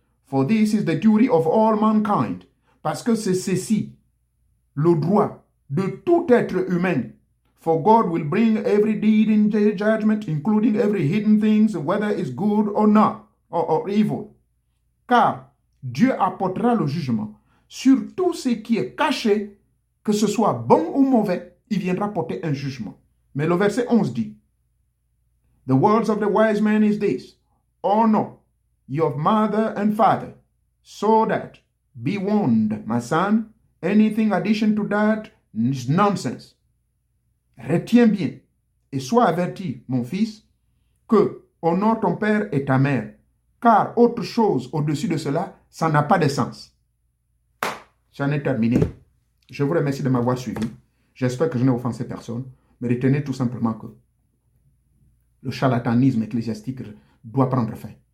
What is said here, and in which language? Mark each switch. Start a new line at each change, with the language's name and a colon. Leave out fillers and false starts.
English: For this is the duty of all mankind.
French: Parce que c'est ceci, le droit de tout être humain.
English: For God will bring every deed into judgment, including every hidden things, whether it's good or not, or evil.
French: Car Dieu apportera le jugement sur tout ce qui est caché, que ce soit bon ou mauvais, il viendra porter un jugement. Mais le verset 11 dit,
English: the words of the wise man is this, honor your mother and father, so that, be warned, my son, anything addition to that, nonsense.
French: Retiens bien et sois averti, mon fils, que honore ton père et ta mère, car autre chose au-dessus de cela, ça n'a pas de sens. J'en ai terminé. Je vous remercie de m'avoir suivi. J'espère que je n'ai offensé personne, mais retenez tout simplement que le charlatanisme ecclésiastique doit prendre fin.